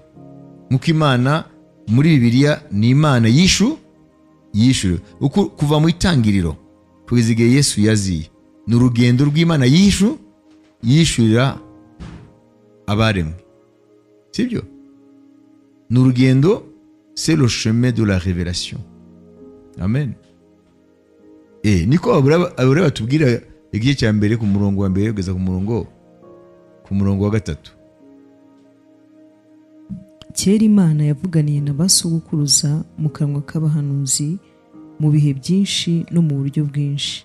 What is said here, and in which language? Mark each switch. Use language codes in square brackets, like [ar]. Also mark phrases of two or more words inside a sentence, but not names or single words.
[rw] Nkuko Imana muri Bibiliya ni Imana yishura. Kuva mu itangiriro kugeza igihe Yesu yaziye, ni urugendo rw'Imana yishurira abaremwe, sibyo? Ni urugendo, [fr] c'est le chemin de la révélation. [rw] Amen. Niko abura batubwira igihe cya mbere ku murongo wa mbere kugeza ku murongo wa 3. Kera Imana yavuganiye na basogokuruza mu kanwa k'abahanuzi mu bihe byinshi no mu buryo bwinshi.